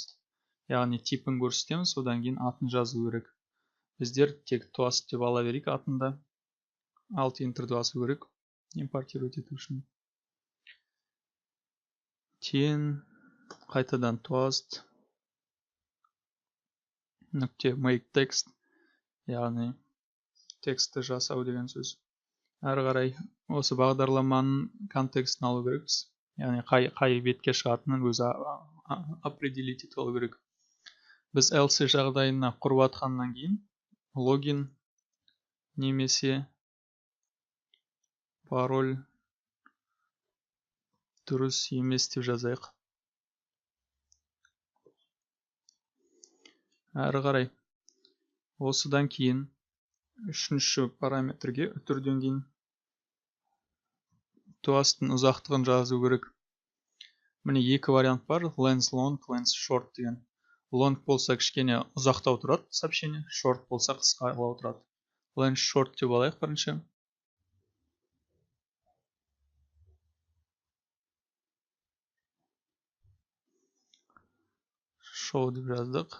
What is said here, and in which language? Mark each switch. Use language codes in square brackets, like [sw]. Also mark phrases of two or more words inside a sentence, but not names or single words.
[kk] Яғни типін көрсетеміз, одан кейін атын жазу керек. Біздер тек Toast деп ала берейік атында. Alt Enter басу керек. Импортировать ету үшін. Тен қайтадан Toast нүкте [en] make text, [kk] яғни текстті жасау деген сөз. Әрі қарай осы бағдарламаның контекстін алу керекпіз. Яғни қай бетке шығатынын өзі определить етіп алу керек. Біз else жағдайына құрып атқаннан кейін логин немесе пароль дұрыс емес деп жазайық. Әрі қарай осыдан кейін үшінші параметрге үтірден кейін Toast'ың ұзақтығын жазу керек. Міне екі вариант бар, [en] length long, length short деген. [kk] Long болса кішкене ұзақтау тұрады сообщение, short болса қысқалау тұрады. [en] Length short [kk] деп алайық бірінші. Show деп жаздық.